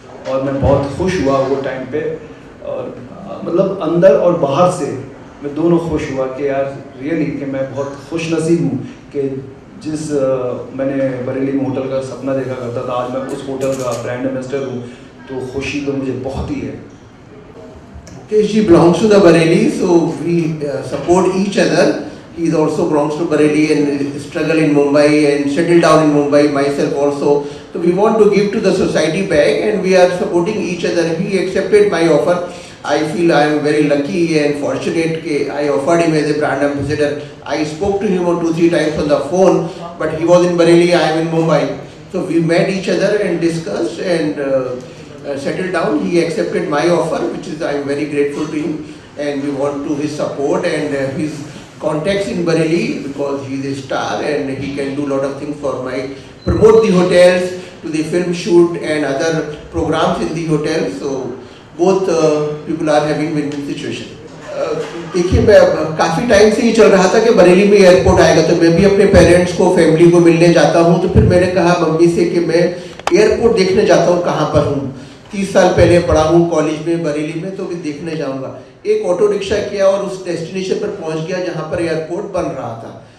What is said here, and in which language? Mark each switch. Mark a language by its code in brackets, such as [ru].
[hi] और मैं बहुत खुश हुआ वो टाइम पे, और मतलब अंदर और बाहर से मैं दोनों खुश हुआ कि यार रियली कि मैं बहुत खुश नसीब हूँ कि जिस मैंने बरेली में होटल का सपना देखा करता था, आज मैं उस होटल का ब्रांड एम्बेसडर हूँ। तो खुशी तो मुझे बहुत ही है। [en] Mukesh belongs to the Bareilly, so we support each other. He also belongs to Bareilly and struggle in Mumbai and settle down in Mumbai, myself also. So we want to give to the society back and we are supporting each other. He accepted my offer. I feel I am very lucky and fortunate that I offered him as a brand ambassador. I spoke to him on 2-3 times on the phone, but he was in Bareilly, I am in Mumbai. So we met each other and discussed and settled down. He accepted my offer, which is I am very grateful to him, and we want to his support and his contacts in Bareilly because he is a star and he can do a lot of things for my promote the hotels to the film shoot and other programs in the hotel. So both people are having win-win situation. [hi] देखिए, मैं काफ़ी time से ही चल रहा था कि बरेली में airport आएगा, तो मैं भी अपने पेरेंट्स को, फैमिली को मिलने जाता हूँ। तो फिर मैंने कहा मम्मी से कि मैं एयरपोर्ट देखने जाता हूँ, कहाँ पर हूँ। 30 साल पहले पढ़ा हूँ कॉलेज में बरेली में, तो भी देखने जाऊँगा। एक ऑटो रिक्शा किया और उस डेस्टिनेशन पर पहुँच गया जहाँ पर एयरपोर्ट बन रहा था।